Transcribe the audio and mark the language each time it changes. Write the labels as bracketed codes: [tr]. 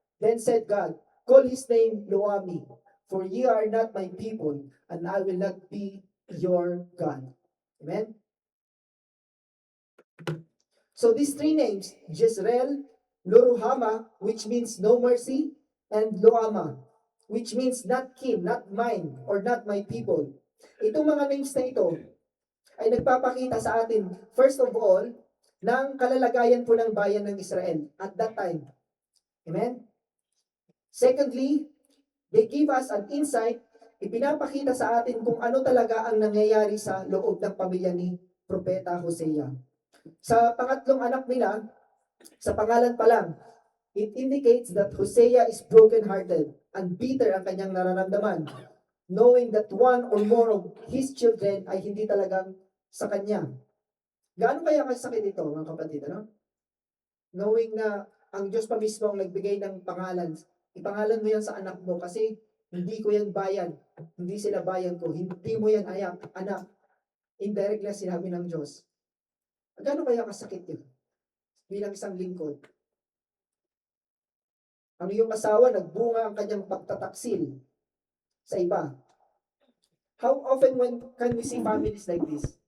[en] Then said God, Call his name Loami, for ye are not my people, and I will not be your God. Amen? So these three names, Jezreel, Loruhama, which means no mercy, and Loama, which means not kin, not mine, or not my people. [tl] Itong mga names na ito ay nagpapakita sa atin, [en] first of all, [tl] ng kalalagayan po ng bayan ng Israel [en] at that time. Amen? Secondly, they give us an insight [tl] ipinapakita sa atin kung ano talaga ang nangyayari sa loob ng pamilya ni Propeta Hosea. Sa pangatlong anak nila, sa pangalan pa lang, [en] it indicates that Hosea is broken-hearted and bitter [tl] ang kanyang nararamdaman, [en] knowing that one or more of his children [tl] ay hindi talagang sa kanya. Gaano kaya kasakit ito, mga kapatid, ano? Knowing na ang Diyos pa mismo ang nagbigay ng pangalan, ipangalan mo yan sa anak mo kasi hindi ko yan bayan, hindi sila bayan ko, hindi mo yan anak. Indirectly sinabi ng Diyos. Gaano kaya kasakit yun? Bilang isang lingkod. Ang iyong asawa, nagbunga ang kanyang pagtataksil sa iba. [en] How often can we see families like this?